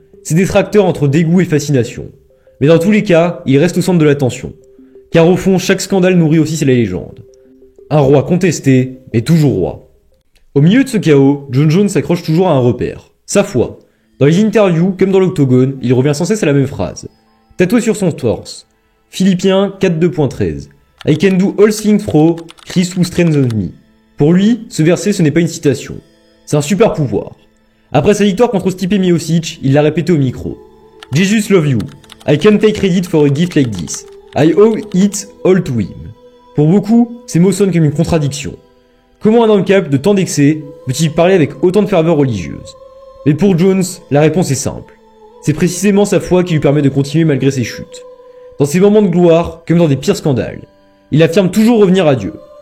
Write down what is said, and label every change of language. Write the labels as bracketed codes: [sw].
[fr] Ses détracteurs entre dégoût et fascination. Mais dans tous les cas, il reste au centre de l'attention. Car au fond, chaque scandale nourrit aussi sa légende. Un roi contesté, mais toujours roi. Au milieu de ce chaos, Jon Jones s'accroche toujours à un repère. Sa foi. Dans les interviews, comme dans l'octogone, il revient sans cesse à la même phrase. Tatoué sur son torse. Philippien 4.2.13. [en] I can do all things through Christ who strengthens me. [fr] Pour lui, ce verset ce n'est pas une citation. C'est un super pouvoir. Après sa victoire contre Stipe Miocic, il l'a répété au micro. [en] Jesus love you. I can't take credit for a gift like this. I owe it all to him. [fr] Pour beaucoup, ces mots sonnent comme une contradiction. Comment un homme capable de tant d'excès peut-il parler avec autant de ferveur religieuse? Mais pour Jones, la réponse est simple. C'est précisément sa foi qui lui permet de continuer malgré ses chutes. Dans ses moments de gloire, comme dans des pires scandales, il affirme toujours revenir à Dieu.